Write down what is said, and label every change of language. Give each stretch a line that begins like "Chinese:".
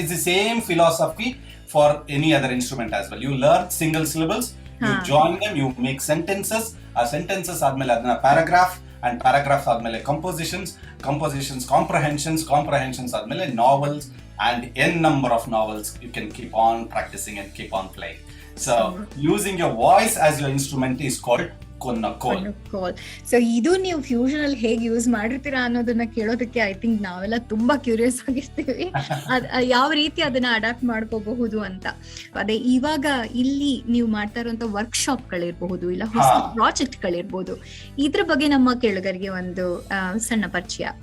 English: It's the same philosophy for any other instrument as well. You learn single syllables, you join them, you make sentences.
Kannada: ಆ sentences ಆದ್ಮೇಲೆ ಅದನ್ನ paragraph, and paragraph ಆದ್ಮೇಲೆ compositions, ಕಾಂಪ್ರಹೆನ್ಷನ್ಸ್ ಆದ್ಮೇಲೆ novels,
English: and n number of novels. You can keep on practicing and keep on playing. So using your voice as your instrument is called konnakol.
Kannada: So ಇದು ನೀವು fusion ಅಲ್ಲಿ ಹೇಗೆ use ಮಾಡಿರ್ತೀರಾ ಅನ್ನೋದನ್ನ ಕೇಳೋದಕ್ಕೆ
English: I think
Kannada: ನಾವೆಲ್ಲ ತುಂಬಾ ಕ್ಯೂರಿಯಸ್ ಆಗಿರ್ತೀವಿ, ಯಾವ ರೀತಿ ಅದನ್ನ ಅಡಾಪ್ಟ್ ಮಾಡ್ಕೋಬಹುದು ಅಂತ. ಅದೇ ಇವಾಗ ಇಲ್ಲಿ ನೀವು ಮಾಡ್ತಾ ಇರುವಂತ ವರ್ಕ್ಶಾಪ್ ಗಳಿರ್ಬಹುದು, ಇಲ್ಲ ಹೊಸ ಪ್ರಾಜೆಕ್ಟ್ ಗಳಿರ್ಬಹುದು, ಇದ್ರ ಬಗ್ಗೆ ನಮ್ಮ ಕೇಳುಗರಿಗೆ ಒಂದು ಸಣ್ಣ ಪರಿಚಯ.